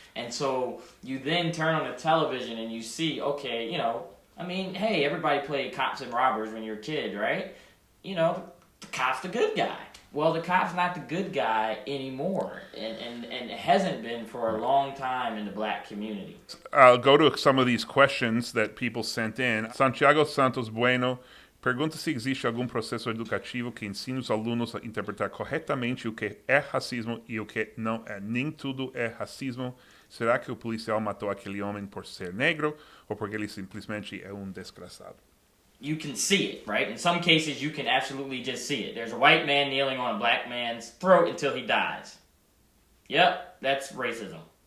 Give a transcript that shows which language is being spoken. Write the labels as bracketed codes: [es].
[en] And so you then turn on the television and you see, okay, hey, everybody played cops and robbers when you're a kid, right? The cop's the good guy. Well, the cop's not the good guy anymore, and it hasn't been for a long time in the black community. I'll go to some of these questions that people sent in. [pt] Santiago Santos Bueno pergunta se existe algum processo educativo que ensine os alunos a interpretar corretamente o que é racismo e o que não é. Nem tudo é racismo. Será que o policial matou aquele homem por ser negro ou porque ele simplesmente é desgraçado? [en] You can see it, right? In some cases, you can absolutely just see it. There's a white man kneeling on a black man's throat until he dies. Yep, that's racism.